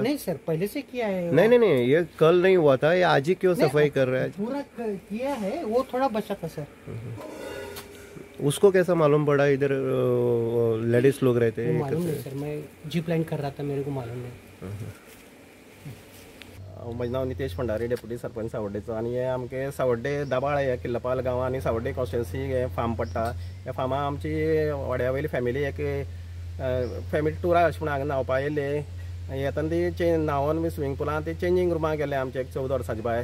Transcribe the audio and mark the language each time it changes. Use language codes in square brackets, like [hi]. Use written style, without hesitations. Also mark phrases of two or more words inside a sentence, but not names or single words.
[hi] नहीं सर, पहले से किया है। नहीं, ये कल नहीं हुआ था, ये आज ही क्यों सफाई कर रहा है? पूरा किया है, वो थोड़ा बचा था सर। उसको कैसा मालूम पड़ा इधर लेडीज लोग रहते हैं? मालूम नहीं सर, मैं [en] zip line [hi] कर रहा था, मेरे को मालूम नहीं। [kok] म्हजें नांव नितेश भंडारी, डेप्युटी सरपंच सावड्डेचो, आनी हे आमगे सावड्डे दाबाळ हे किल्लपाल गांव आनी सावड्डे कॉन्स्टिट्युएन्सी हे फार्म पडटा। ह्या फार्मा आमची वाड्या वयली फॅमिली एक फॅमिली टुरा अशें म्हण हांगा न्हांवपा येयले। येताना ती न्हांवन बी स्विमींग पुलान ती चेंजींग रुमाक गेले आमचे एक 14 वर्साची बाय।